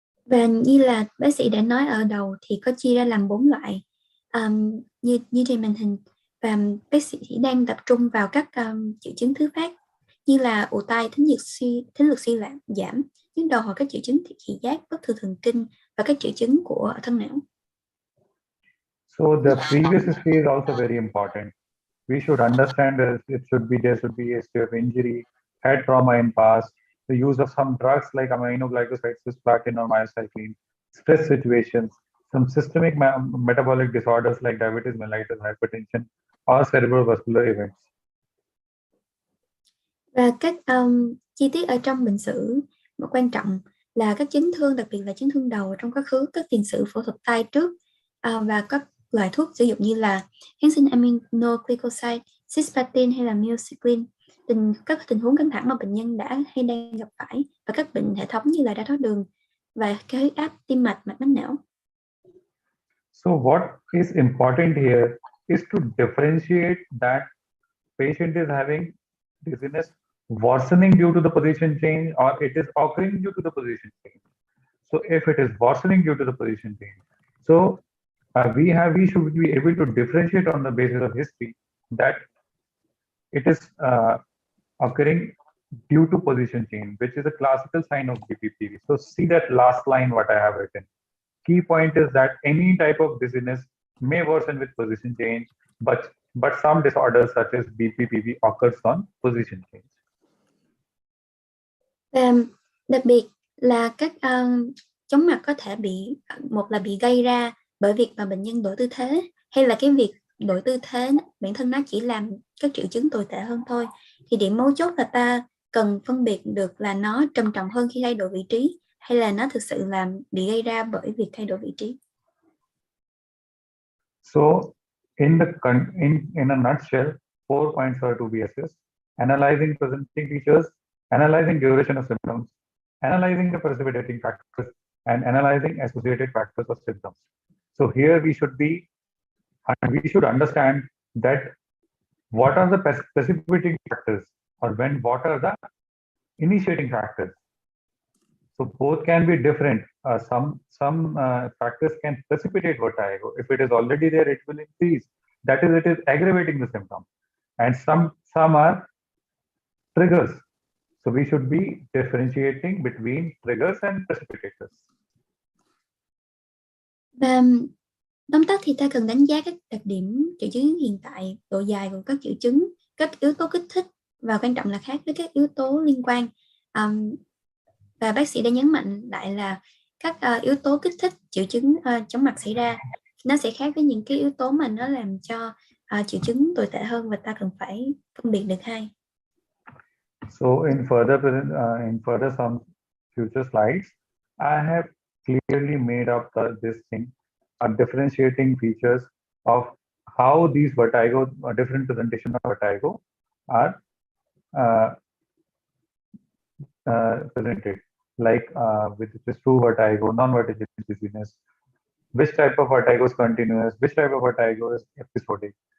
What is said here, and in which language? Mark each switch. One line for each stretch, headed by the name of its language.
Vietnamese: Và như là bác sĩ đã nói ở đầu thì có chia ra làm 4 loại như trên màn hình, và bác sĩ đang tập trung vào các triệu chứng thứ phát như là ù tai, thính lực suy giảm, nhức đầu hoặc các triệu chứng thị giác, bất thường thần kinh và các triệu chứng của thân não.
English: So the previous history is also very important. We should understand that there should be a history of injury, head trauma in past, the use of some drugs like aminoglycosides, cisplatin or myocycline, stress situations, some systemic metabolic disorders like diabetes mellitus, hypertension, or cerebrovascular events.
Vietnamese: Và các chi tiết ở trong bệnh sử một quan trọng là các chấn thương, đặc biệt là chấn thương đầu trong quá khứ, các tiền sử phẫu thuật tai trước, và các loại thuốc sử dụng như là kháng sinh aminoglycoside, cisplatin hay là myocycline, các tình huống căng thẳng mà bệnh nhân đã hay đang gặp phải, và các bệnh hệ thống như là đái tháo đường và cao huyết áp, tim mạch, mạch máu não.
English: So what is important here is to differentiate that patient is having dizziness worsening due to the position change or it is occurring due to the position change. So if it is worsening due to the position change, so we should be able to differentiate on the basis of history that it is occurring due to position change, which is a classical sign of BPPV. So see that last line what I have written. Key point is that any type of dizziness may worsen with position change, but some disorders such as BPPV occurs on position change.
Vietnamese: Đặc biệt là các chóng mặt có thể một là bị gây ra bởi việc mà bệnh nhân đổi tư thế, hay là cái việc đổi tư thế bản thân nó chỉ làm các triệu chứng tồi tệ hơn thôi. Thì điểm mấu chốt là ta cần phân biệt được là nó trầm trọng hơn khi thay đổi vị trí, hay là nó thực sự là bị gây ra bởi việc thay đổi vị trí.
English: So in a nutshell, 4 points are to be assessed: analyzing presenting features, analyzing duration of symptoms, analyzing the precipitating factors, and analyzing associated factors of symptoms. So here we should understand that what are the precipitating factors, or what are the initiating factors. So both can be different. Some factors can precipitate vertigo. If it is already there, it will increase. That is, it is aggravating the symptom. And some are triggers. So we should be differentiating between triggers and precipitators.
Vietnamese: Tóm tắt thì ta cần đánh giá các đặc điểm triệu chứng hiện tại, độ dài của các triệu chứng, các yếu tố kích thích và quan trọng là khác với các yếu tố liên quan. Và bác sĩ đã nhấn mạnh lại là các yếu tố kích thích triệu chứng chóng mặt xảy ra nó sẽ khác với những cái yếu tố mà nó làm cho triệu chứng tồi tệ hơn, và ta cần phải phân biệt được hai.
English: So in further some future slides, I have clearly made up this thing, differentiating features of how these vertigo, different presentation of vertigo are presented, like with this true vertigo, non-vertiginous dizziness, which type of vertigo is continuous, which type of vertigo is episodic.